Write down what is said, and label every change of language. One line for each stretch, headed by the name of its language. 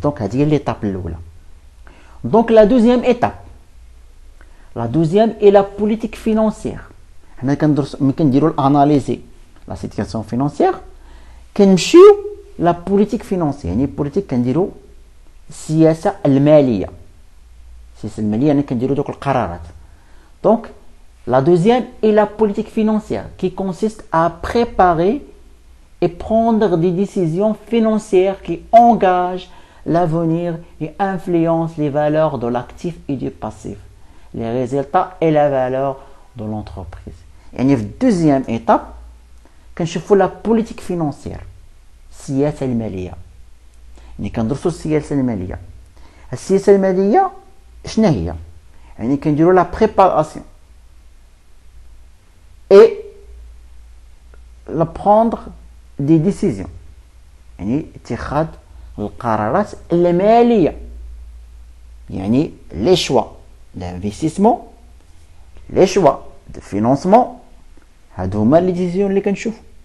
Arabic: دونك هذه هي ليطاب الاولى. دونك لا دوزيام ايطاب، لا دوزيام اي لا بوليتيك فينانسيير. حنا كندرس ملي كنديروا الاناليزي لا سيتياسيون فينانسيير كنمشيو لا بوليتيك فينانسيير، يعني بوليتيك كنديروا السياسه الماليه، السياسه الماليه يعني كنديروا دوك القرارات.
French: دونك la deuxième est la politique financière qui consiste à préparer et prendre des décisions financières qui engagent l'avenir et influencent les valeurs de l'actif et du passif, les résultats et la valeur de l'entreprise.
Arabic: يعني في deuxième étape كنشوفوا la politique financière، السياسة المالية. يعني كندرسوا السياسة المالية. السياسة المالية شنو هي؟ يعني كنديروا la préparation et la prendre des décisions، يعني اتخاذ القرارات المالية، يعني les choix d'investissement، les choix de financement، هادو هما لي ديسيزيون اللي كنشوفو.